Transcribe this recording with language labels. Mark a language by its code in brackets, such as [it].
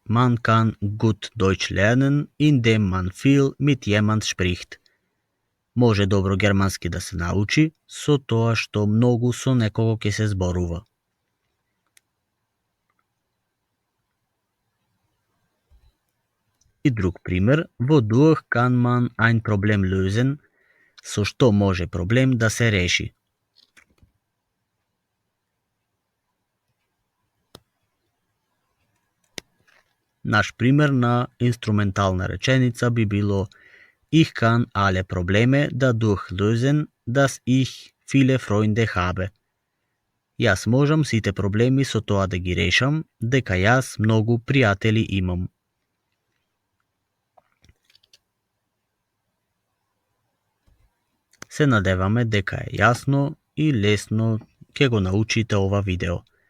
[de] Man kann gut Deutsch lernen, indem man viel mit jemand spricht. [mk] Може добро германски да се научи со тоа што многу со некого ќе се зборува. И друг пример. [de] Wodurch kann man ein Problem lösen? [mk] Со што може проблем да се реши? Наш пример на инструментална реченица би било [de] Ich kann alle Probleme dadurch lösen, dass ich viele Freunde habe. [mk] Јас можам сите проблеми со тоа да ги решам, дека јас многу пријатели имам. Се надеваме дека е јасно и лесно ќе го научите ова видео.